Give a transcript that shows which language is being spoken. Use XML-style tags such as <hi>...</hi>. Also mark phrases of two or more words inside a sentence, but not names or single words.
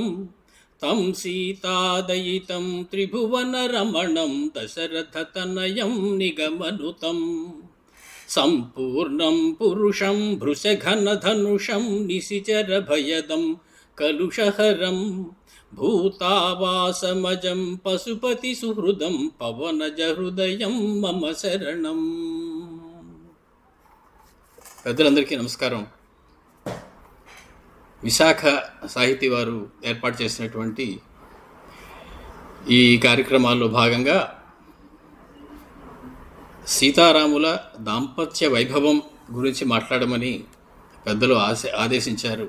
<sa>तं सीतादयितं त्रिभुवनरमणं दशरथतनयं निगमनुतं सम्पूर्णं पुरुषं भृशघनधनुषं निशिचरभयदं कलुषहरं भूतावासमजं पशुपतिसुहृदं पवनजहृदयं मम शरणं।</sa> <te>పెద్దలందరికీ నమస్కారం. విశాఖ సాహితీ వారు ఏర్పాటు చేసినటువంటి ఈ కార్యక్రమాల్లో భాగంగా సీతారాముల దాంపత్య వైభవం గురించి మాట్లాడమని పెద్దలు ఆదేశించారు.</te>